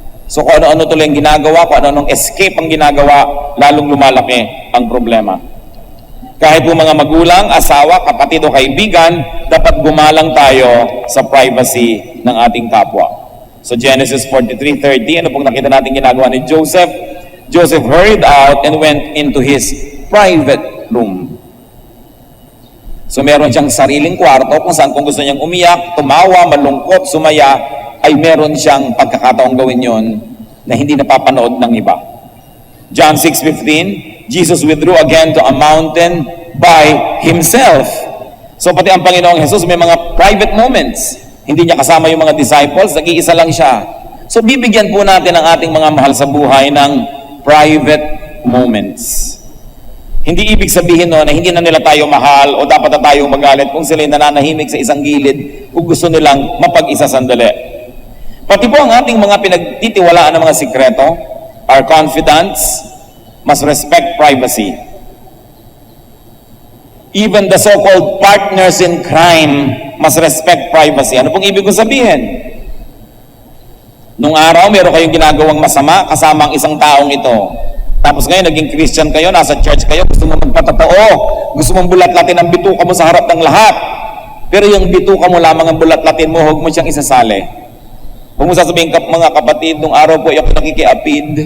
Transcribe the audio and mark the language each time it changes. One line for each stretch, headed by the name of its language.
Filipino: So kung ano-ano tuloy ang ginagawa, kung ano-anong escape ang ginagawa, lalong lumalaki ang problema. Kahit po mga magulang, asawa, kapatid o kaibigan, dapat gumalang tayo sa privacy ng ating kapwa. So Genesis 43:30, ano pong nakita natin ginagawa ni Joseph?
English: Joseph hurried out and went into his private room.
Filipino: So meron siyang sariling kwarto kung saan kung gusto niyang umiyak, tumawa, malungkot, sumaya, ay meron siyang pagkakataong gawin yon na hindi napapanood ng iba.
English: John 6:15, Jesus withdrew again to a mountain by himself.
Filipino: So pati ang Panginoong Jesus may mga private moments. Hindi niya kasama yung mga disciples, nag-iisa lang siya. So bibigyan po natin ang ating mga mahal sa buhay ng private moments. Hindi ibig sabihin no, na hindi na nila tayo mahal o dapat na tayong magalit kung sila nananahimik sa isang gilid o gusto nilang mapag-isa sandali. Pati po ang ating mga pinagtitiwalaan ng mga sikreto,
English: our confidants, must respect privacy. Even the so-called partners in crime must respect privacy.
Filipino: Ano pong ibig kong sabihin? Nung araw, meron kayong ginagawang masama kasama ang isang taong ito. Tapos ngayon, naging Christian kayo, nasa church kayo, gusto mo magpatotoo, gusto mong bulat-latin ang bituka mo sa harap ng lahat. Pero yung bituka mo lamang ang bulat-latin mo, huwag mo siyang isasali. Huwag mo sasabihin, mga kapatid, nung araw po ako nakikiapid.